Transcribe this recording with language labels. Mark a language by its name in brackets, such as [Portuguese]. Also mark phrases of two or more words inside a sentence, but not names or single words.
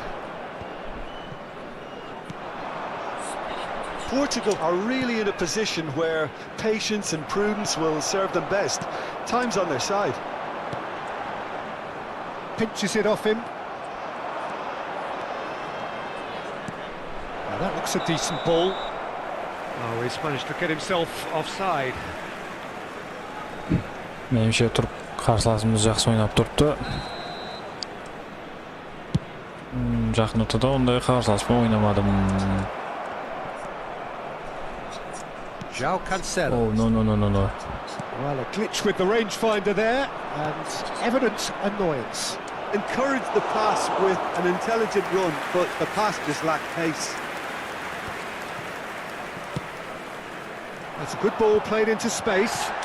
[English] Portugal are really in a position where patience and prudence will serve them best. Time's on their side. Pinches it off him. Now that looks a decent ball. Oh, he's managed to get himself offside. [Uzbek] Menimcha turib qarshilashimiz yaxshi o'ynab turibdi. Yaqin o'rtada unday qarshilashma o'ynamadim. [English] João Cancelo. Oh, no. Well, a glitch with the rangefinder there, and evident annoyance. Encouraged the pass with an intelligent run, but the pass just lacked pace. That's a good ball played into space.